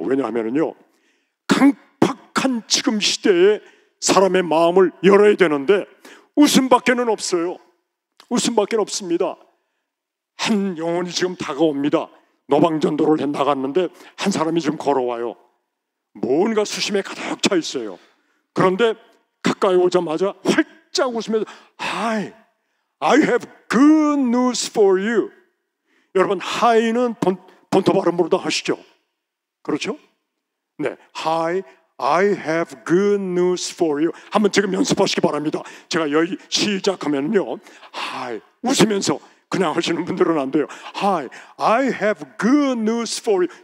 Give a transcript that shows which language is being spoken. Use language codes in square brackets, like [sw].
[ko] 왜냐하면요, 강팍한 지금 시대에 사람의 마음을 열어야 되는데 웃음밖에는 없어요. 웃음밖에 없습니다. 한 영혼이 지금 다가옵니다. 노방전도를 해 나갔는데 한 사람이 지금 걸어와요. 뭔가 수심에 가득 차 있어요. 그런데 가까이 오자마자 활짝 웃으면서 [en] Hi, I have good news for you. [ko] 여러분, Hi는 본토 발음으로 다 하시죠? 그렇죠? [en] 네, Hi, I have good news for you. [ko] 한번 지금 연습하시기 바랍니다. 제가 여기 시작하면요, Hi, 웃으면서 그냥 하시는 분들은 안 돼요. [en] Hi, I have good news for you.